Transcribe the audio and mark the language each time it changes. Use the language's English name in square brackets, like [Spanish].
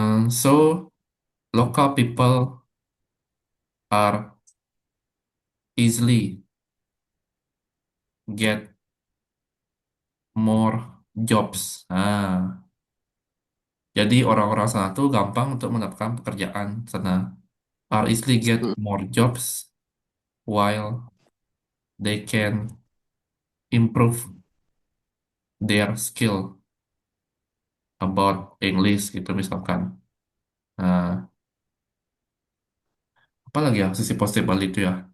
[English] So local people are easily get more jobs. [Indonesian] Jadi orang-orang sana tuh gampang untuk mendapatkan pekerjaan sana. [English] Are easily get Mm-mm. more jobs while they can improve their skill about English [Indonesian] gitu misalkan. Nah, apa lagi ya sisi positif Bali itu ya?